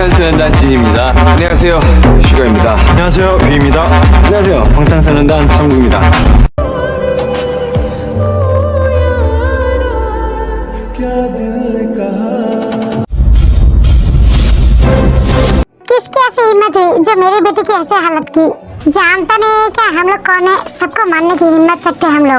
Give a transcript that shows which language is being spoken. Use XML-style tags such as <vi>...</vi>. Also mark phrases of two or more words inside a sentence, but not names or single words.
<ko>방탄소년단 진입니다. 안녕하세요, 슈가입니다. 안녕하세요, 뷰입니다. 안녕하세요, 방탄소년단 정국입니다.</ko> <hi>किसकी ऐसी हिम्मत हुई जो मेरी बेटी की ऐसी हालत की। जानता नहीं है क्या हम लोग कौन है, सबको मारने की हिम्मत रखते हैं हम लोग।</hi>